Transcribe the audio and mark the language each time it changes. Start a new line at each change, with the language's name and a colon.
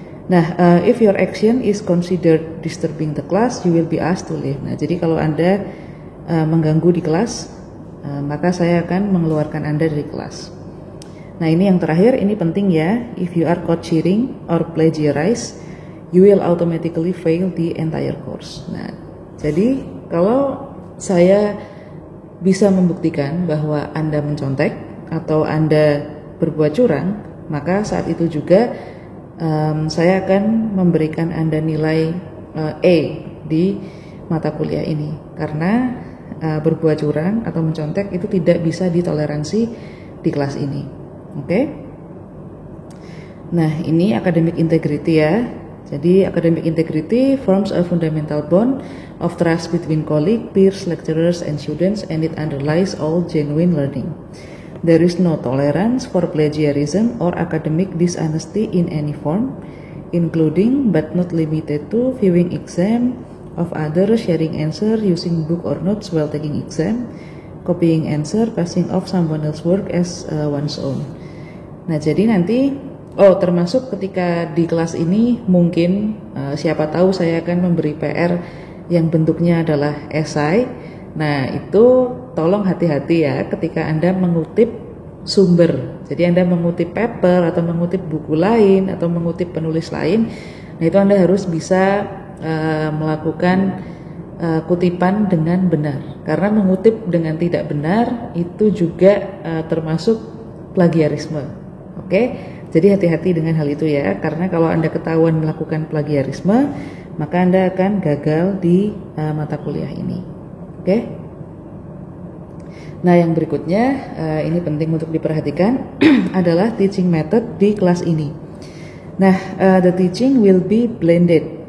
English: Nah, if your action is considered disturbing the class, you will be asked to leave.
Indonesian: Nah, jadi kalau Anda mengganggu di kelas, maka saya akan mengeluarkan Anda dari kelas. Nah, ini yang terakhir, ini penting ya.
English: If you are caught cheating or plagiarize, you will automatically fail the entire course.
Indonesian: Nah, jadi kalau saya bisa membuktikan bahwa Anda mencontek atau Anda berbuat curang, maka saat itu juga saya akan memberikan Anda nilai A di mata kuliah ini. Karena berbuat curang atau mencontek itu tidak bisa ditoleransi di kelas ini. Oke? Nah, ini academic integrity ya.
English: Jadi academic integrity forms a fundamental bond of trust between colleagues, peers, lecturers, and students, and it underlies all genuine learning. There is no tolerance for plagiarism or academic dishonesty in any form, including but not limited to viewing exam of others, sharing answer, using book or notes while taking exam, copying answer, passing off someone else's work as one's own.
Indonesian: Nah, jadi nanti termasuk ketika di kelas ini mungkin siapa tahu saya akan memberi PR yang bentuknya adalah esai. Nah, itu tolong hati-hati ya ketika Anda mengutip sumber. Jadi Anda mengutip paper atau mengutip buku lain atau mengutip penulis lain. Nah, itu Anda harus bisa melakukan kutipan dengan benar. Karena mengutip dengan tidak benar itu juga termasuk plagiarisme. Oke? Jadi hati-hati dengan hal itu ya, karena kalau Anda ketahuan melakukan plagiarisme, maka Anda akan gagal di mata kuliah ini. Oke? Nah, yang berikutnya, ini penting untuk diperhatikan, adalah teaching method di kelas ini.
English: Nah, the teaching will be blended.